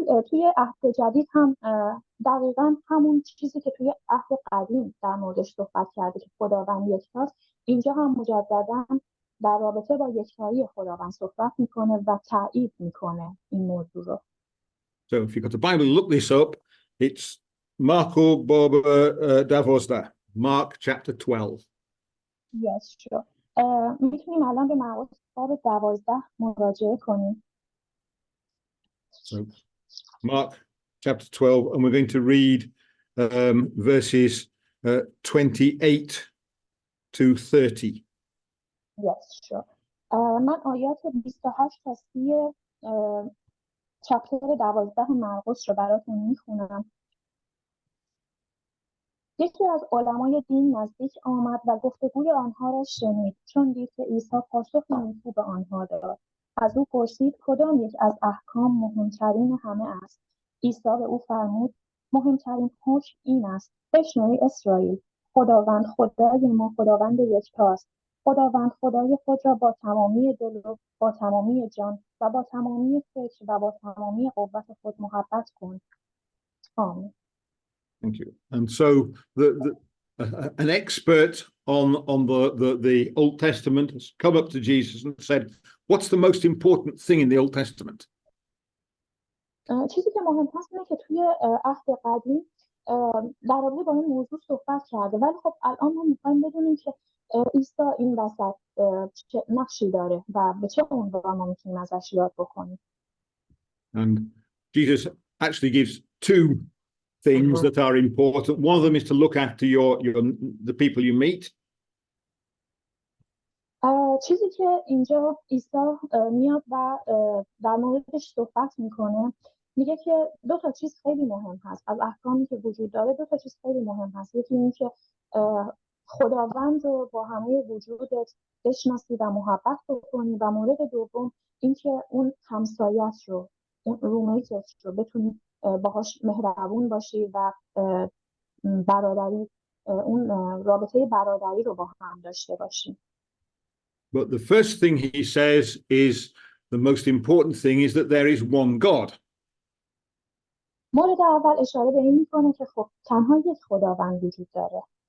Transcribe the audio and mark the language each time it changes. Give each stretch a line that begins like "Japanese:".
Persian: توی عهد جدید هم دقیقاً همون چیزی که توی عهد قدیم در موردش صحبت کرده که خداوند یکتاست، اینجا هم مجدداً در رابطه با یکتایی خداوند صحبت میکنه و تایید میکنه این موضوع رو.
English: So if you've got a Bible, look this up. It's Marco Barber Davosda, Mark chapter 12. Yes, sure.
Persian: میتونیم الان به مقدس باب 12 مراجعه کنیم.
English: So Mark chapter 12, and we're going to read verses 28 to 30. Yes, sure.
Persian: من آیات 28 تا 30 چپتر 12 مرقس رو براتون میخونم. یکی از علمای دین نزدیک آمد و گفتگوی آنها را شنید، چون دید که عیسی پاسخ نیکو به آنها داد. از او پرسید کدام یک از احکام مهمترین همه است؟ عیسی به او فرمود مهمترین حکم این است: بشنو ای اسرائیل، خداوند خدای ما خداوند یکتاست. خداوند خدای خود را با تمامی دل و با تمامی جان و با تمامی فکر و با تمامی قوت خود محبت کن. آمین.
English: Thank you. And so an expert on the Old Testament has come up to Jesus and said, what's the most important thing in the Old Testament?
Persian: چیزی که مهم هست اینه که توی عهد قدیم در رابطه با این موضوع صحبت کرده، ولی خب الان ما میخوایم بدونیم که عیسی این وسط چه نقشی داره و به چه عنوان ما میتونیم ازش یاد بکنیم.
English: And Jesus actually gives two things that are important. One of them is to look after the people you meet.
Persian: چیزی که اینجا عیسی میاد و در موردش صحبت میکنه، میگه که دو تا چیز خیلی مهم هست از احکامی که وجود داره. دو تا چیز خیلی مهم هست. یکی این که خداوند رو با همه وجودت بشناسی و محبت بکنی، و مورد دوم این که اون همسایت رو، اون رومیتت رو بتونی باهاش مهربون باشی و برادری، اون رابطه برادری رو با هم داشته باشی.
English: But the first thing he says is the most important thing is that there is one God.
Persian: مورد اول اشاره به این میکنه که خب تنها یک خداوند وجود داره.